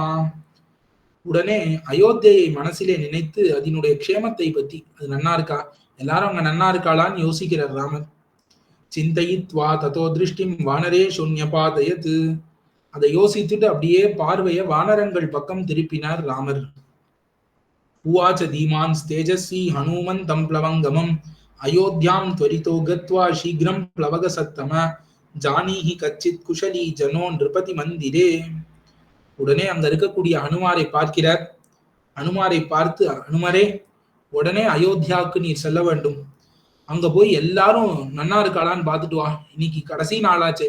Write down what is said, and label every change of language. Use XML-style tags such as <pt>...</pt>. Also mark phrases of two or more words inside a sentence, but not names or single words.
<ta>உடனே அயோத்தியை மனசிலே நினைத்து அதனுடைய க்ஷேமத்தை பத்தி, அது நன்னா இருக்கா, எல்லாரும் அங்க நன்னா இருக்காளான்னு யோசிக்கிறார் ராமர்.</ta> <sa>चिन्तयित्वा ततो दृष्टिं वानरे शून्यपातयत्.</sa> <ta>அதை யோசித்துட்டு அப்படியே பார்வைய வானரங்கள் பக்கம் திருப்பினார் ராமர்.</ta> <sa>उवाच धीमान् तेजस्वी हनुमन्तं प्लवङ्गमम् अयोध्याम् त्वरितो गत्वा शीघ्रं प्लवगसत्तम जानीहि कच्चित् कुशली जनो नृपति मन्दिरे.</sa> <ta>உடனே அங்க இருக்கக்கூடிய ஹனுமாரை பார்க்கிறார். ஹனுமாரை பார்த்து, ஹனுமரே, உடனே அயோத்தியாவுக்கு நீர் செல்ல வேண்டும். அங்க போய் எல்லாரும் நன்னா இருக்காளான்னு பார்த்துட்டு வா. இன்னைக்கு கடைசி நாளாச்சே.</ta>